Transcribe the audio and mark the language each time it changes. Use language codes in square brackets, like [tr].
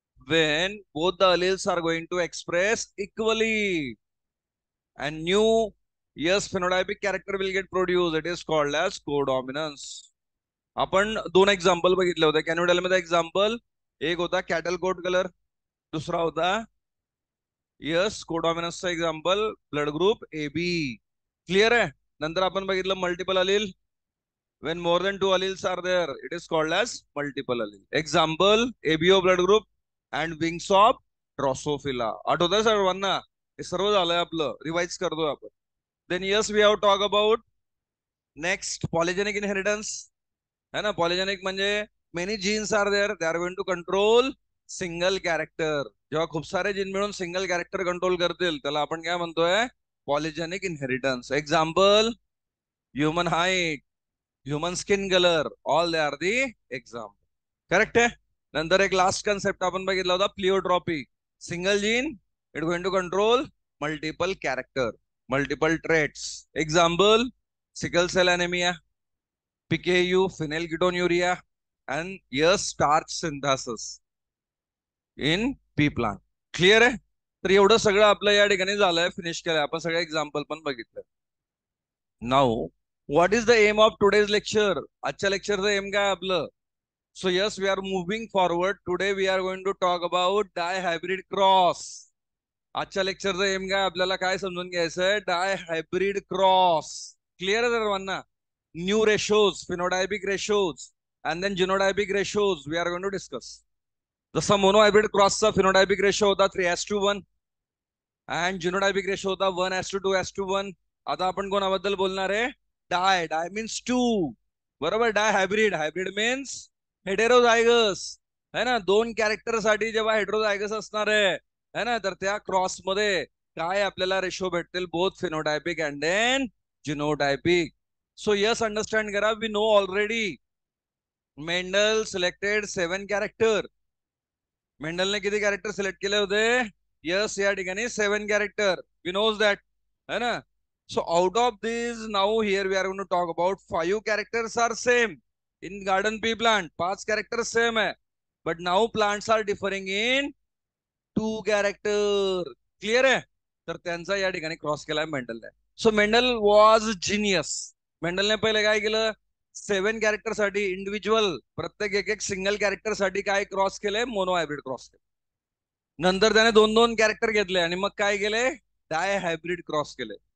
[en] When both the alleles are going to express equally and new yes phenotypic character will get produced, it is called as codominance. [mr] आपण दोन example बघितले होते. [en] Can you tell me the example? [mr] एक होता cattle coat colour, दुसरा होता yes कोडॉमिनन्सचा example blood group A B. Clear आहे? नंतर आपण बघितलं multiple Aleel. [en] when more than two alleles are there, it is called as multiple allele. Example, ABO blood group and wings of Drosophila. [mr] आठवत आहे सर्वांना? हे सर्व झालंय आपलं, रिवाइज करतोय आपण. [en] Then yes, we have talk about next polygenic inheritance. [hi] है ना? [en] Polygenic म्हणजे many genes are there, they are going to control single character. [mr] जेव्हा खूप सारे जीन मिळून सिंगल कॅरेक्टर कंट्रोल करतील त्याला आपण काय म्हणतोय? [en] Polygenic inheritance. Example, human height, human skin colour, all they are the example. Correct आहे? [mr] नंतर एक लास्ट कन्सेप्ट आपण बघितला होता प्लिओट्रॉपी. [en] Single gene it going to control multiple character, multiple traits. Example, sickle cell anaemia, PKU, phenylketonuria, and yes, starch synthesis in pea plant. [mr] Clear आहे? तर एवढं सगळं आपलं या ठिकाणी झालंय, फिनिश केलंय आपण, सगळे एक्झाम्पल पण बघितलं. [en] Now what is the aim of today's lecture? [mr] आजच्या लेक्चरचं एम काय आपलं? [en] So yes, we are moving forward. Today we are going to talk about dihybrid cross. [mr] आजच्या लेक्चरचं एम काय आपल्याला काय समजून घ्यायचंय? डाय हायब्रिड क्रॉस. क्लिअर आहे सर्वांना? [en] New ratios, phenotypic ratios and then genotypic ratios we are going to discuss. [mr] जसा mono hybrid क्रॉसचा phenotypic ratio होता 3:1 अँड जिनोटायपिक रेशो होता 1:2:1. आता आपण कोणाबद्दल बोलणार आहे? [en] Di. Di means two. बरोबर? Dihybrid. Hybrid means heterozygous. है ना? [mr] दोन कॅरेक्टर साठी जेव्हा हेटेरोझायगस असणार आहे ना, तर त्या क्रॉस मध्ये काय आपल्याला रेशो भेटतील? [en] Both phenotypic and then genotypic. So yes, understand करा. We know already Mendel selected 7 character. [mr] मेंडलने किती कॅरेक्टर सिलेक्ट केले होते? [en] Yes, या ठिकाणी 7 character. We knows that, है ना? So out of these, now here we are going to talk about 5 characters are same in garden pea plant. 5 characters same है, but now plants are differing in 2 character. Clear है? [mr] तर त्यांचा या ठिकाणी cross केलाय मेंडलने. [en] So Mendel was genius. [mr] मेंडलने पहिले काय केलं? 7 कॅरेक्टर साठी इंडिव्हिज्युअल, प्रत्येक एक एक सिंगल कॅरेक्टर साठी काय क्रॉस केलंय? मोनो हायब्रिड क्रॉस केले. नंतर त्याने 2-2 कॅरेक्टर घेतले आणि मग काय केले? डाय हायब्रिड क्रॉस केले.